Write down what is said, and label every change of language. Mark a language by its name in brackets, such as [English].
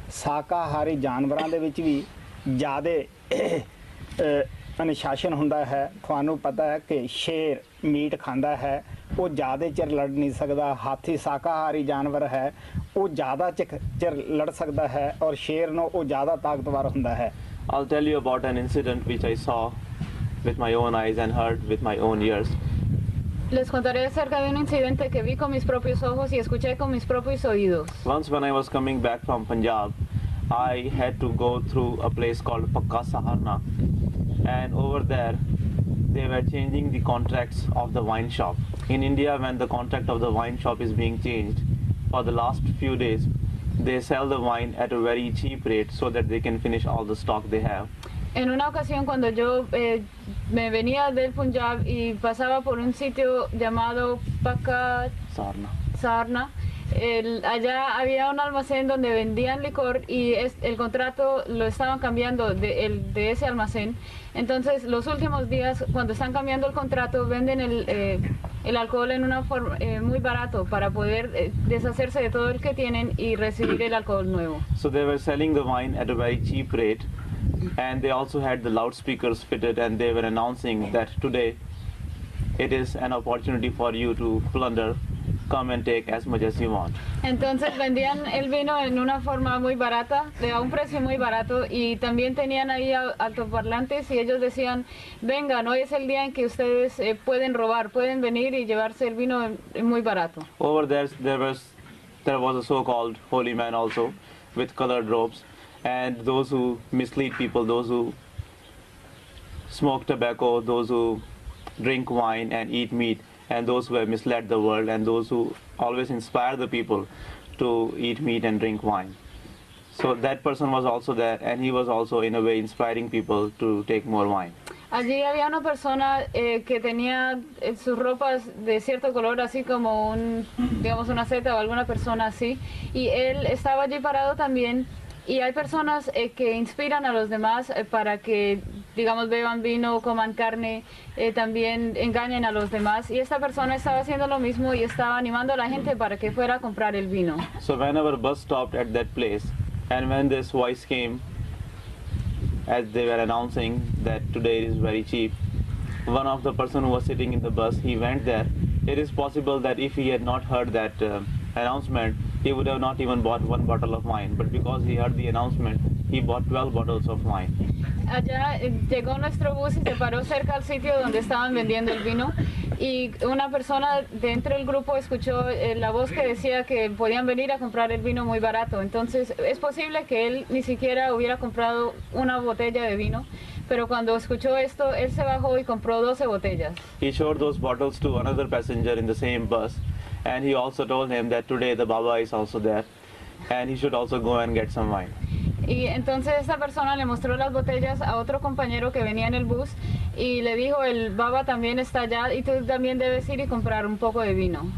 [Punjabi] ਸ਼ਾਕਾਹਾਰੀ ਜਾਨਵਰਾਂ ਦੇ ਵਿੱਚ ਵੀ ਜ਼ਿਆਦਾ ਅਨੁਸ਼ਾਸਨ ਹੁੰਦਾ ਹੈ। ਤੁਹਾਨੂੰ ਪਤਾ ਹੈ ਕਿ ਸ਼ੇਰ ਮੀਟ ਖਾਂਦਾ ਹੈ, ਉਹ ਜ਼ਿਆਦਾ ਚਿਰ ਲੜ ਨਹੀਂ ਸਕਦਾ। ਹਾਥੀ ਸ਼ਾਕਾਹਾਰੀ ਜਾਨਵਰ ਹੈ, ਉਹ ਜ਼ਿਆਦਾ ਚਿਰ ਲੜ ਸਕਦਾ ਹੈ ਔਰ ਸ਼ੇਰ ਨੂੰ ਉਹ ਜ਼ਿਆਦਾ ਤਾਕਤਵਰ ਹੁੰਦਾ ਹੈ। [English] I'll tell you about an incident which I saw with my own eyes and heard with my own ears. [Spanish] Les contaré acerca de un incidente que vi con mis propios ojos y escuché con mis propios oídos. [English] Once when I was coming back from Punjab, I had to go through a place called Pakka Saharna, and over there they were changing the contracts of the wine shop. In India, when the contract of the wine shop is being changed, for the last few days they sell the wine at a very cheap rate so that they can finish all the stock they have. [Spanish] En una ocasión cuando yo me venía del Punjab y pasaba por un sitio llamado Pakka Sarna, allá había un almacén donde vendían licor y el contrato lo estaban cambiando de ese almacén. Entonces los últimos días cuando están cambiando el contrato venden el alcohol en una forma muy barato para poder deshacerse de todo el que tienen y recibir el alcohol nuevo. [English] So they were selling the wine at a very cheap rate, and they also had the loudspeakers fitted, and they were announcing that today it is an opportunity for you to plunder, come and take as much as you want. [Spanish] Entonces vendían el vino en una forma muy barata, a un precio muy barato, y también tenían ahí altoparlantes y ellos decían, vengan, hoy es el día en que ustedes pueden robar, pueden venir y llevarse el vino muy barato. [English] Over there was a so-called holy man also with colored robes, and those who mislead people, those who smoke tobacco, those who drink wine and eat meat, and those who have misled the world, and those who always inspire the people to eat meat and drink wine. So that person was also there, and he was also in a way inspiring people to take more wine. [Spanish] Allí había una persona que tenía sus ropas de cierto color, así como digamos una seta o alguna persona así, y él estaba allí parado también. Y hay personas que inspiran a los demás para que, digamos, beban vino, coman carne, también engañen a los demás. Y esta persona estaba haciendo lo mismo y estaba animando a la gente para que fuera a comprar el vino. [English] So when our bus stopped at that place, and when this voice came, as they were announcing that today is very cheap, one of the person who was sitting in the bus, he went there. It is possible that if he had not heard that announcement, he would have not even bought one bottle of wine. But because he heard the announcement, he bought 12 bottles of wine. [Spanish] Allá llegó nuestro bus y se paró cerca al sitio donde estaban vendiendo el vino, y una persona dentro del grupo escuchó la voz que decía que podían venir a comprar el vino muy barato. Entonces es posible que él ni siquiera hubiera comprado una botella de vino, pero cuando escuchó esto, él se bajó y compró 12 botellas. [English] He showed those bottles to another passenger in the same bus, and he also told him that today the Baba is also there, and he should also go and get some wine. [Spanish] Y entonces esta persona le mostró las botellas a otro compañero que venía en el bus y le dijo, el Baba también está allá y tú también debes ir y comprar un poco de vino.